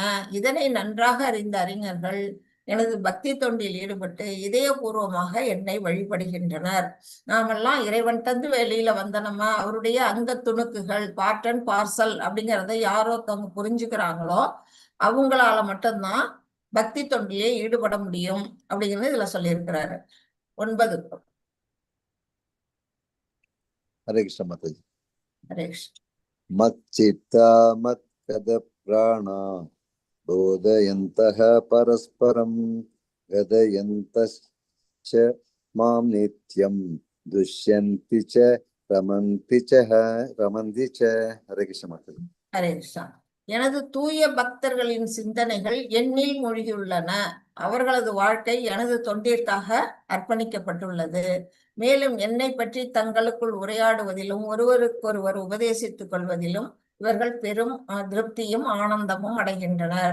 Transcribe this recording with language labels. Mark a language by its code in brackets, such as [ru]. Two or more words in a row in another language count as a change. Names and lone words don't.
[ta] இதனை நன்றாக அறிந்த அறிஞர்கள் எனது பக்தி தொண்டில் ஈடுபட்டு இதயபூர்வமாக என்னை வழிபடுகின்றனர். நாமெல்லாம் இறைவன் தந்து வெளியில வந்தனமா, அவருடைய அங்க துணுக்குகள், [en] part and parcel [ta] அப்படிங்கிறத யாரோ தவங்க புரிஞ்சுக்கிறாங்களோ அவங்களால மட்டும்தான் பக்தி தொண்டிலே ஈடுபட முடியும் அப்படிங்கிறது இதுல சொல்லியிருக்கிறாரு. 9. [hi] हरे कृष्ण माता जी। [ta] ஹரே கிருஷ்ண. [sa] मच्चित्ता मत्कद प्राणा बोधयन्तः परस्परं गदयन्तश्च मां नित्यं दुष्यन्ति च रमन्ति च। [hi] हरे कृष्ण माता जी। [ta] ஹரே கிருஷ்ணா. எனது தூய பக்தர்களின் சிந்தனைகள் என்னில் மூழ்கியுள்ளன. அவர்களது வாழ்க்கை எனது தொண்டிற்காக அர்ப்பணிக்கப்பட்டுள்ளது. மேலும் என்னை பற்றி தங்களுக்குள் உரையாடுவதிலும் ஒருவருக்கொருவர் உபதேசித்துக் கொள்வதிலும் இவர்கள் பெரும் திருப்தியும் ஆனந்தமும் அடைகின்றனர்.